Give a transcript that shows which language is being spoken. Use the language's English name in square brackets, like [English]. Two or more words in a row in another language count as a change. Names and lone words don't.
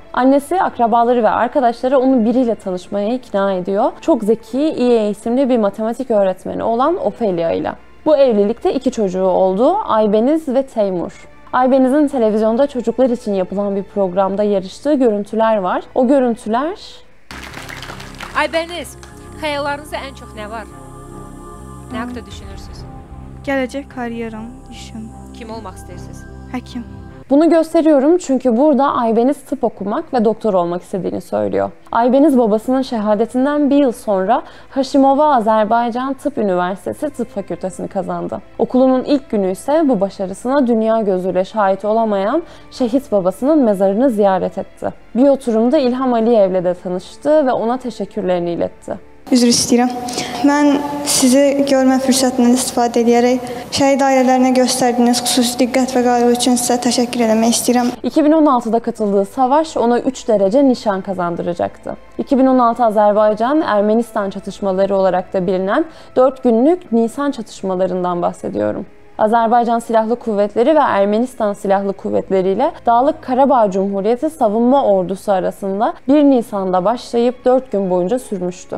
[Turkish] Annesi, akrabaları ve arkadaşları onu biriyle tanışmaya ikna ediyor. Çok zeki, iyi eğitimli bir matematik öğretmeni olan Ofelia ile. Bu evlilikte 2 çocuğu oldu, Aybeniz ve Teymur. Aybeniz'in televizyonda çocuklar için yapılan bir programda yarıştığı görüntüler var. O görüntüler... [Azerbaijani] Aybeniz, xəyallarınızda ən çox nə var? Nə haqqda düşünürsünüz? Gələcək karyeram, işim, Kim olmaq istəyirsiniz? həkim. [Turkish] Bunu gösteriyorum çünkü burada Aybeniz tıp okumak ve doktor olmak istediğini söylüyor. Aybeniz babasının şehadetinden bir yıl sonra Haşimov'a Azerbaycan Tıp Üniversitesi Tıp Fakültesini kazandı. Okulunun ilk günü ise bu başarısına dünya gözüyle şahit olamayan şehit babasının mezarını ziyaret etti. Bir oturumda İlham Aliyev'le de tanıştı ve ona teşekkürlerini iletti. [Azerbaijani] Üzr istəyirəm. Mən sizi görmə fürsətindən istifadə edərək şəhid ailələrinə göstərdiyiniz xüsusi diqqət və qayğı üçün sizə təşəkkür etmək istəyirəm. [Turkish] 2016'da katıldığı savaş ona 3 derece nişan kazandıracaktı. 2016 Azerbaycan-Ermenistan çatışmaları olarak da bilinen 4 günlük Nisan çatışmalarından bahsediyorum. Azerbaycan Silahlı Kuvvetleri ve Ermenistan Silahlı Kuvvetleri ile Dağlık Karabağ Cumhuriyeti Savunma Ordusu arasında 1 Nisan'da başlayıp 4 gün boyunca sürmüştü.